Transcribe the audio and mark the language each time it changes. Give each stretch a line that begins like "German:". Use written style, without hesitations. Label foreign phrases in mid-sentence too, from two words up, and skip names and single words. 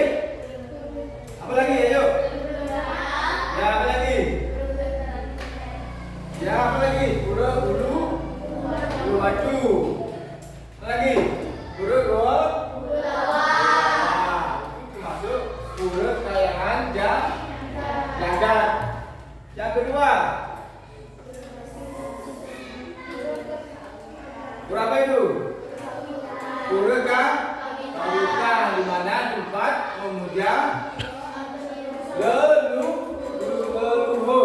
Indonesian: Apa lagi? Ayo. Ya, apa lagi? Ya, apa lagi? Pura bulu batu. Apa lagi? Pura goa. Itu termasuk pura kayangan jagat. Yang kedua, pura apa itu? Pura kawitan, di mana tempat memuja leluhur.